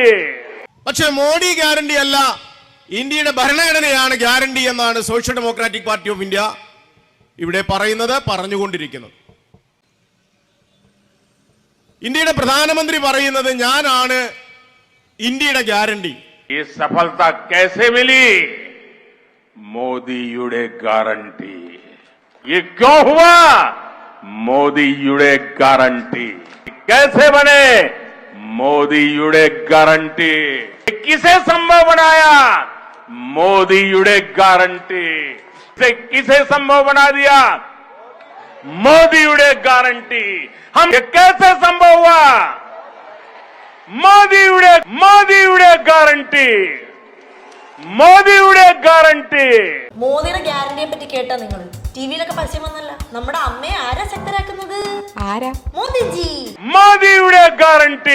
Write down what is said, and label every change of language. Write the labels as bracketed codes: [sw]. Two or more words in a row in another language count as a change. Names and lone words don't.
[ml] പക്ഷെ മോഡി ഗ്യാരണ്ടി അല്ല, ഇന്ത്യയുടെ ഭരണഘടനയാണ് ഗ്യാരണ്ടി എന്നാണ് സോഷ്യൽ ഡെമോക്രാറ്റിക് പാർട്ടി ഓഫ് ഇന്ത്യ ഇവിടെ പറഞ്ഞുകൊണ്ടിരിക്കുന്നത്. ഇന്ത്യയുടെ പ്രധാനമന്ത്രി പറയുന്നത് ഞാനാണ് ഇന്ത്യയുടെ ഗ്യാരണ്ടി. [hi] ये सफलता कैसे मिली? [ml] മോദിയുടെ ഗ്യാരണ്ടി. [hi] ये क्यों हुआ? [ml] മോദിയുടെ ഗ്യാരണ്ടി. [hi] कैसे बने? [ml] മോദിയുടെ ഗ്യാരണ്ടി. [hi] किसे संभव बनाया? [ml] മോദിയുടെ ഗ്യാരണ്ടി. [hi] किसे संभव बना दिया? [ml] മോദിയുടെ ഗ്യാരണ്ടി. [hi] हम कैसे संभव हुआ? [ml] മോദിയുടെ ഗ്യാരണ്ടി. മോദിയുടെ ഗ്യാരണ്ടിയെ പറ്റി കേട്ടാ നിങ്ങൾ ടിവിയിലൊക്കെ പരസ്യം വന്നല്ല. നമ്മുടെ അമ്മയെ ആരാ ശക്തരാക്കുന്നത്? ആരാ? മോദിജി. മോദിയുടെ ഗ്യാരണ്ടി.